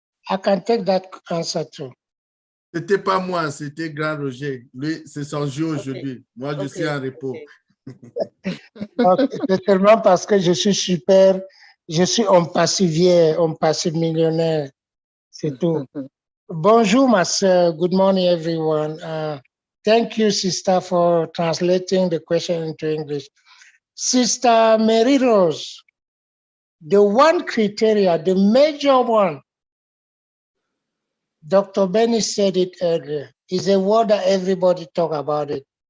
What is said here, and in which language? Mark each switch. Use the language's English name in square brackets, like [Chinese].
[English] I can take that answer too. [French] C'était pas moi, c'était Grand Roger. Lui, c'est son jour aujourd'hui. Moi, je suis en repos. C'est seulement parce que je suis super, je suis homme passif millionnaire. C'est tout. Bonjour, ma sœur. [English] Good morning, everyone. Thank you, sister, for translating the question into English. Sister Mary Rose, the one criteria, the major one, Dr. Benny said it earlier, is a word that everybody talk about it.